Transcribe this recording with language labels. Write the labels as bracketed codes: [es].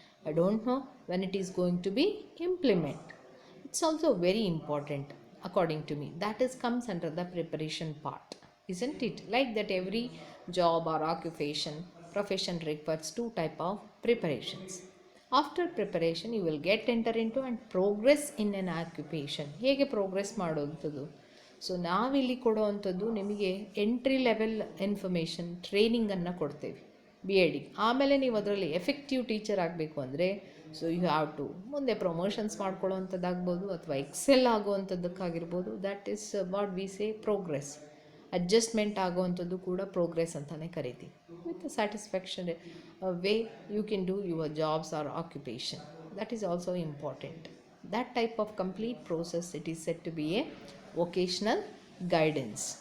[en] I don't know when it is going to be implement. It's also very important according to me. That is comes under the preparation part, isn't it? Like that, every job or occupation profession requires two type of preparations. After preparation you will get enter into and progress in an occupation. [kn] ಹೇಗೆ progress ಮಾಡೋವಂಥದ್ದು? So ನಾವಿಲ್ಲಿ ಕೊಡೋವಂಥದ್ದು ನಿಮಗೆ entry level information ಟ್ರೈನಿಂಗನ್ನು ಕೊಡ್ತೇವೆ B A ಡಿಗೆ. ಆಮೇಲೆ ನೀವು ಅದರಲ್ಲಿ effective teacher ಆಗಬೇಕು ಅಂದರೆ [en] so you have to [kn] ಮುಂದೆ ಪ್ರಮೋಷನ್ಸ್ ಮಾಡ್ಕೊಳ್ಳೋವಂಥದ್ದಾಗ್ಬೋದು ಅಥವಾ Excel ಆಗುವಂಥದ್ದಕ್ಕಾಗಿರ್ಬೋದು. [en] That is what we say progress. [kn] Adjustment ಆಗುವಂಥದ್ದು ಕೂಡ ಪ್ರೋಗ್ರೆಸ್ ಅಂತಲೇ ಕರಿತೀವಿ. [en] With satisfaction way you can do your jobs or occupation. That is also important. That type of complete process, it is said to be a vocational guidance.